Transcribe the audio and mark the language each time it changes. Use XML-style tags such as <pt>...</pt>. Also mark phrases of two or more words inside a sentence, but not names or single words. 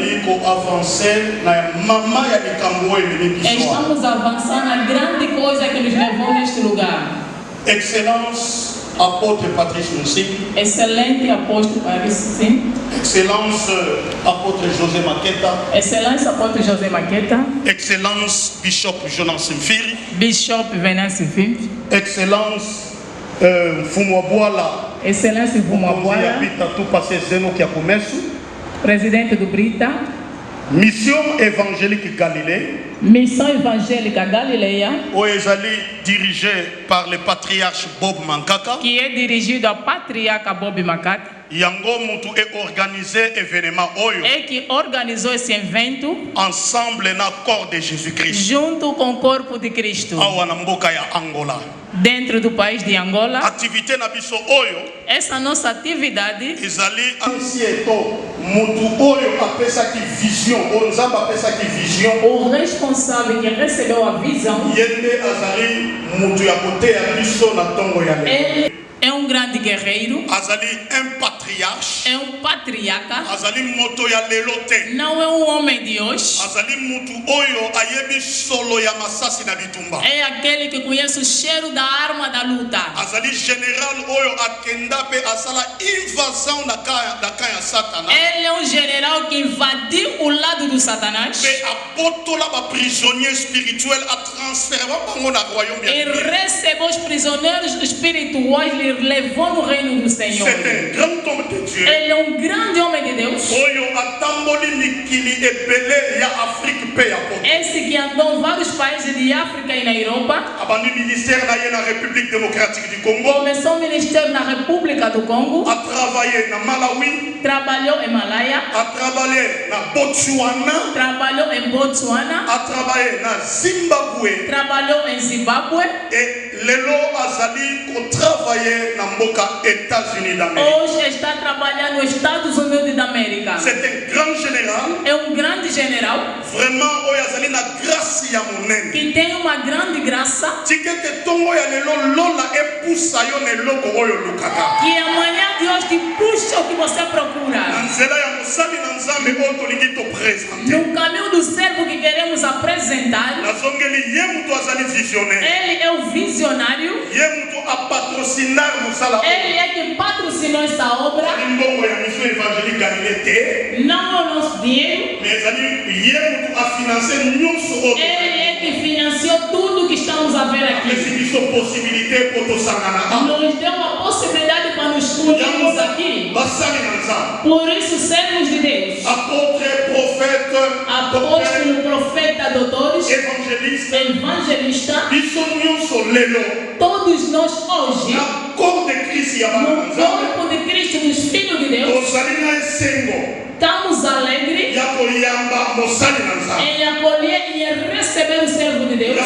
<pt>Estamos avançando na grande coisa que nos levou neste lugar.</pt> <fr>Excellence, apôtre Patrice Moussing.</fr> <pt>Excelente apóstolo Patrice.</pt> <fr>Excellence, apôtre José Maqueta.</fr> <pt>Excelência apóstolo José Maqueta.</pt> <fr>Excellence, Bishop Jonas Simfiri.</fr> <en>Bishop Venance Simfiri.</en> <fr>Excellence, Fumwabuala.</fr> <pt>Excelência Fumwabuala. Presidente do Brita.</pt> <fr>Mission évangélique Galilée.</fr> <pt>Missão Evangélica Galileia,</pt> <fr>dirigée par le patriarche Bob Mankaka,</fr> <pt>que é dirigido ao patriarca Bob Mankaka.</pt> <ln>Yango mutu e organisé événement oyo.</ln> <pt>É que organizou esse evento.</pt> <fr>Ensemble na corps de Jésus-Christ.</fr> <pt>Junto com o corpo de Cristo.</pt> <ln>Awa na mboka ya Angola.</ln> <pt>Dentro do país de Angola.</pt> <ln>Activité na biso oyo.</ln> <pt>Essa nossa atividade.</pt> <ln>Ezali ansieto mutu oyo apesa ki vision, onzamba apesa ki vision.</ln> <pt>O responsável que recebeu a visão.</pt> <ln>Yende azali mutu ya kote ya biso na tongo ya lelo.</ln> <pt>É grande guerreiro.</pt> <ln>Azali patriarche.</ln> <pt>É patriarca.</pt> <ln>Azali moto ya lelote.</ln> <pt>Não é homem de hoje.</pt> <ln>Azali mutu oyo ayebi solo ya masasi na bitumba.</ln> <pt>É aquele que conhece o cheiro da arma da luta.</pt> <ln>Azali general oyo akenda pe asala invasão na kaya Satana.</ln> <pt>Ele é general que invadiu o lado do Satanás.</pt> <ln>Pe apotola ba</ln> <fr>prisonnier spirituel</fr> <ln>a transférer bango na royaume ya.</ln> <pt>E recebeu os prisioneiros espirituais e levou no reino do Senhor.</pt> <fr>C'est un grand homme de Dieu.</fr> <pt>Ele é grande homem de Deus.</pt> <ln>Oyo atamboli mikili ebele ya Afrique pe ya poto.</ln> <pt>Esse que andou em vários países de África e na Europa.</pt> <ln>Abandi ministère na République démocratique du Congo.</ln> <pt>Começou o ministério na República do Congo. A trabalhar na Malawi. Trabalhou em Malaya. A trabalhar na Botswana. Trabalhou em Botswana. A trabalhar na Zimbabwe. Trabalhou em Zimbabwe.</pt> <ln>E lelo azali ko travailler na mboka États-Unis d'Amérique.</ln> <pt>Hoje está trabalhando nos Estados Unidos da América.</pt> <fr>C'est un grand général.</fr> <pt>É grande general.</pt> <ln>Vraiment oyo azali na grâce ya monene.</ln> <pt>Que tem uma grande graça.</pt> <ln>Tikete tongo ya lelo lola epusa yo ne loko oyo lukaka.</ln> <pt>Que amanhã Deus te puxa o que você procura.</pt> <ln>Na nzela ya mosali na Nzambe oyo tolingi to présenter.</ln> <pt>No caminho do servo que queremos apresentar.</pt> <ln>Nazongeli ye mutu azali visionnaire.</ln> <pt>Ele é o visionário.</pt> <ln>Ye mutu</ln> <pt>a patrocinar</pt> <ln>musala.</ln> <pt>Ele é que patrocinou essa obra.</pt> <ln>Mbongo ya mission évangélique Galilée.</ln> <pt>Não é o nosso dinheiro.</pt> <ln>Mais ye mutu a financé nyonso oyo.</ln> <pt>Ele é que financiou tudo que estamos a ver aqui.</pt> <fr>Esse possibilité pour</fr> <ln>to sangana.</ln> <pt>Nos deu a possibilidade para nos unirmos aqui. Por isso servos de Deus.</pt> <fr>Apôtre, prophète,</fr> <pt>apóstolo, profeta, doutores, evangelista, todos nós hoje, no corpo de Cristo, dos filhos de Deus, estamos Em acolher e em receber o servo de Deus.</pt>